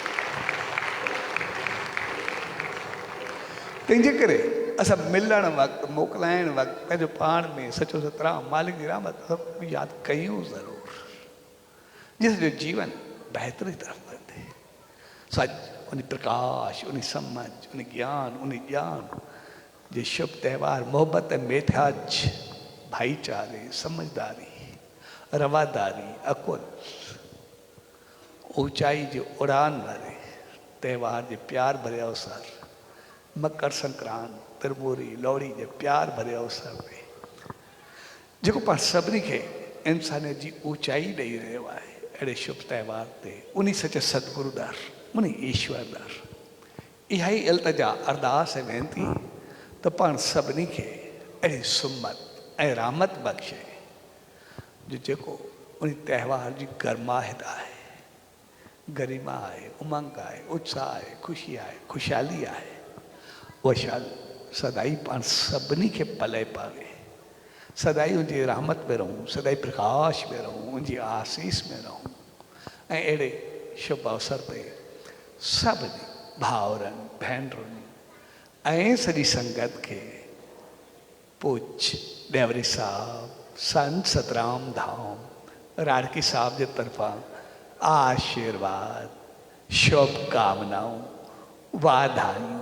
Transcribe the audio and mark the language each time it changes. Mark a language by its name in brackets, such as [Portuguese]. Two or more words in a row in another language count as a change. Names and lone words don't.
[Sindhi] तंहिंजे करे असां मिलण वक़्तु, मोकिलाइण वक़्तु पंहिंजो पाण में सचो सतराम मालिक जी रहमत सभु यादि कयूं ज़रूरु, जिसजो जीवन बहितरी तरफ़ वधे। सच उन प्रकाश, उन समझ, उन ज्ञान, उन ॼाण जे शुभ त्योहार, मोहबत, मिठास, भाईचारे, समझदारी, रवादारी, अकुल, ऊंचाई जो उड़ान वारे त्योहार जे प्यार भरे अवसर, मकर संक्रांति, तिरमूरी, लोहड़ी जे प्यार भरे अवसर ते जेको पाण सभिनी खे इंसानियत जी ऊंचाई ॾेई रहियो आहे, अहिड़े शुभ त्योहार ते उन सच सतगुरु दर, उन ईश्वर दर इहा ई इल्तिजा, अरदास ऐं वेनती त पाण सभिनी खे अहिड़ी सुमत ऐं रहमत बख़्शे जो जेको उन त्योहार जी गर्माहट आहे, गरिमा आहे, उमंग आहे, उत्साह आहे, ख़ुशी आहे, ख़ुशहाली आहे, उहा शाल सदाई पाण सभिनी खे पले पावे, सदाई उनजी रहमत में रहूं, सदाई प्रकाश में रहूं, उनजी आसीस में रहूं। ऐं अहिड़े शुभ अवसर ते सभिनी भाउरनि, भेनरुनि ऐं सॼी संगत खे पूज्य ॾेवरी साहब, संत सतराम धाम राड़की साहब जे तरफ़ां आशीर्वाद, शुभकामनाऊं, वाधायूं।